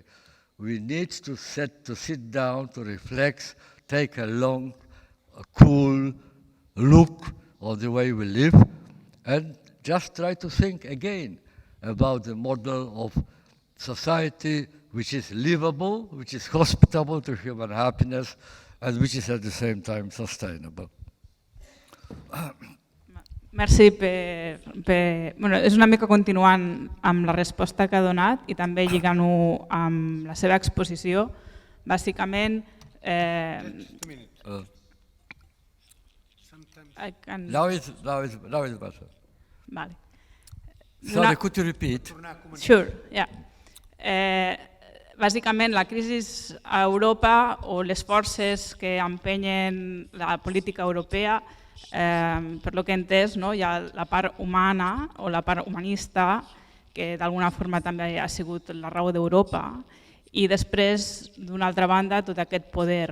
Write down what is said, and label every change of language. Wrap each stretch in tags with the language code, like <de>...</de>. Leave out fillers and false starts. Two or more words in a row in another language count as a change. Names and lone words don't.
<en>We need to sit down, to reflect, take a long, cool look on the way we live, and just try to think again about the model of society which is livable, which is hospitable to human happiness, and which is at the same time sustainable.</en> <ca>Merci és una mica continuant amb la resposta que ha donat i també lligant-ho amb la seva exposició. Bàsicament...</ca> <en>Now it's better. Vale. Sorry, could you repeat? Sure, yeah.</en> <ca>Bàsicament, la crisi a Europa o les forces que empenyen la política europea, per lo que he entès, hi ha la part humana o la part humanista, que d'alguna forma també ha sigut la raó d'Europa, i després, d'una altra banda, tot aquest poder.</ca>